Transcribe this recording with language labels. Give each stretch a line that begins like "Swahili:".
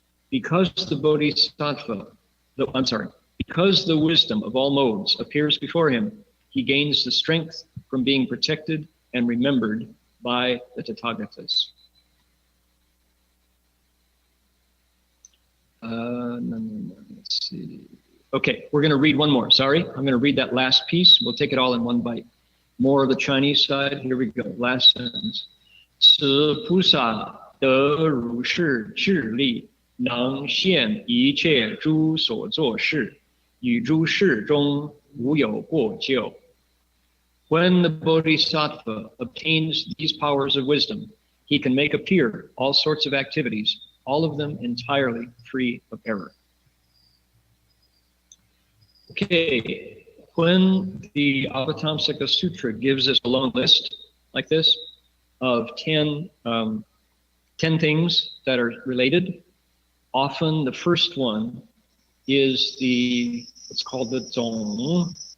English: Because the Bodhisattva, because the wisdom of all modes appears before him, he gains the strength from being protected and remembered by the Tathagatas. Let's see. Okay, we're going to read one more. Sorry, I'm going to read that last piece. We'll take it all in one bite. More of the Chinese side. Here we go. Last sentence.
Chinese: 此菩萨得如是智力，能现一切诸所作事，与诸事中无有过咎。
English: When the Bodhisattva obtains these powers of wisdom, he can make appear all sorts of activities, all of them entirely free of error. Okay, when the Avatamsaka Sutra gives us a long list like this of 10 things that are related, often the first one is it's called the Zong.